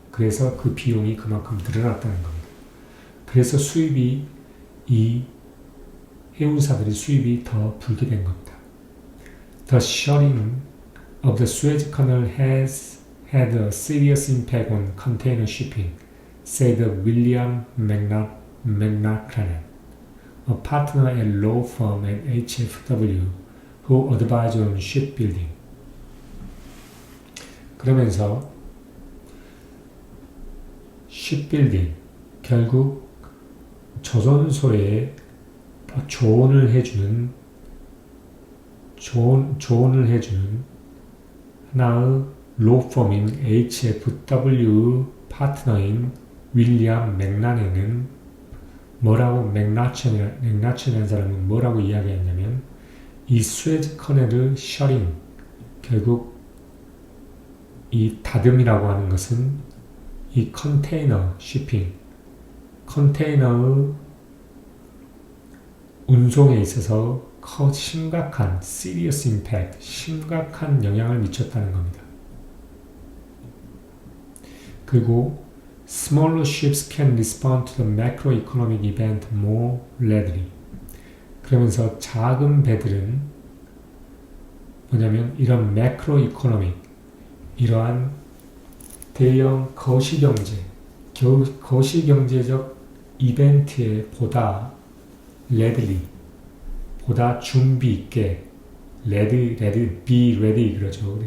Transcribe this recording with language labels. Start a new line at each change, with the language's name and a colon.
Korean: 그래서 그 비용이 그만큼 늘어났다는 겁니다. 그래서 이 해운사들의 수입이 더 불게 된 겁니다.
English: The shutting of the Suez Canal has had a serious impact on container shipping, said William McLachlan, a partner at law firm at HFW, who advised on shipbuilding.
Korean: 그러면서 shipbuilding, 결국 조선소에 조언을 해주는 하나의 로펌인 HFW 파트너인 윌리엄 맥라넨은 맥라첸이라는 사람은 뭐라고 이야기했냐면, 이 수에즈 커널의 셔링, 결국 이 다듬이라고 하는 것은 이 컨테이너 shipping, 컨테이너의 운송에 있어서 심각한 serious impact, 심각한 영향을 미쳤다는 겁니다.
English: 그리고 smaller ships can respond to the macroeconomic event more readily.
Korean: 그러면서 작은 배들은 뭐냐면 이런 macroeconomic, 이러한 대형 거시경제, 거시경제적 이벤트에 보다 readily, 보다 준비 있게, be ready 그러죠.